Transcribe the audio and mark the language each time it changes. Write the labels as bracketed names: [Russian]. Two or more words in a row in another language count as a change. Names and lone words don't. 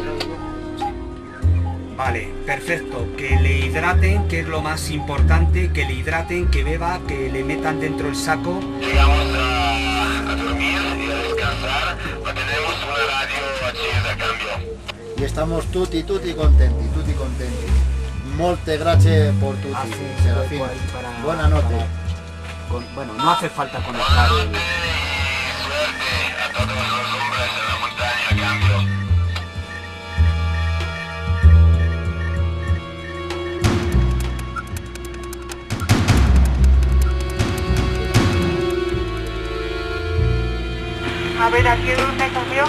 [Spanish] Vale, perfecto, que le hidraten, que es lo más importante, que le hidraten, que beba, que le metan dentro el saco. Llegamos a dormir y a descansar, ma tenemos una radio accesa, cambio. Y estamos [Italian] tutti contenti. Molte grazie por tutti, Serafino. Buonanotte. [Spanish] Bueno, no hace falta conectar. Buonanotte y suerte a todos los hombres en la montaña, cambio. A ver, aquí Edurne, cambio.